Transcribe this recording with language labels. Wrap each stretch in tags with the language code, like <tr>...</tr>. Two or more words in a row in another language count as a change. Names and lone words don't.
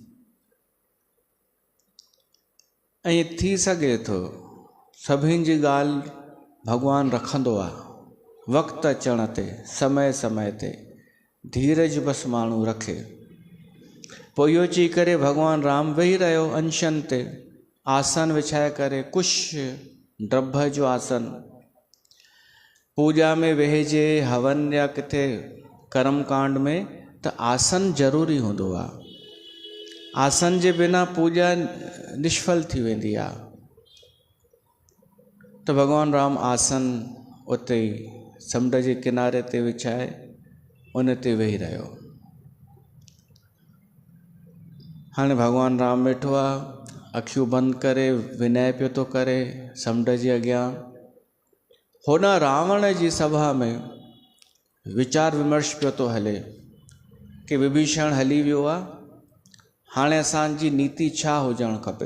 <sd>ऐं थी सघे थो सभिनि जी ॻाल्हि भगवान रखंदो आहे, वक़्तु अचण ते, समय समय ते धीरज बसि माण्हू रखे। पोइ इहो चई करे भगवान राम वेही रहियो अंशन ते, आसन विछाए करे कुश ड्रभ जो आसन, पूजा में वेहजे हवन या किथे कर्म कांड में त आसन ज़रूरी हूंदो आहे। आसन जे बिना पूजा निष्फल थी वेंदी आहे। तो भगवान राम आसन उते समुंड जे किनारे ते विछाए उन ते वेही रहियो। हाणे भगवान राम वेठो आहे, अखियूं बंदि करे विनय पियो थो करे समुंड जे अॻियां। होॾां रावण जी सभा में वीचार विमर्श पियो थो हले कि विभीषण हली वियो आहे, हाणे असांजी नीति छा हुजणु खपे।</sd>